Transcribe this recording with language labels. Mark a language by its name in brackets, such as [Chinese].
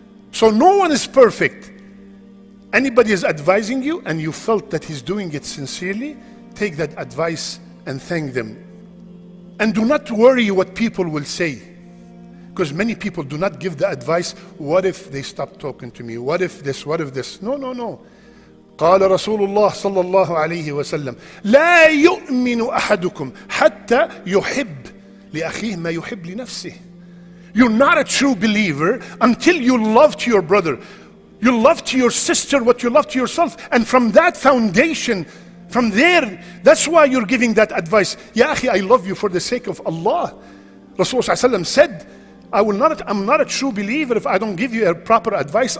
[English] So no one is perfect. Anybody is advising you and you felt that he's doing it sincerely, take that advice and thank them. And do not worry what people will say. Because many people do not give the advice, what if they stop talking to me? What if this? What if this? No. [Arabic] قال رسول الله صلى الله عليه وسلم لا يؤمن أحدكم حتى يحب لأخيه ما يحب لنفسه. [English] You're not a true believer until you love to your brother, you love to your sister what you love to yourself. And from that foundation, From there, that's why you're giving that advice. Ya akhi, I love you for the sake of Allah. Rasulullah said, I'm not a true believer if I don't give you a proper advice.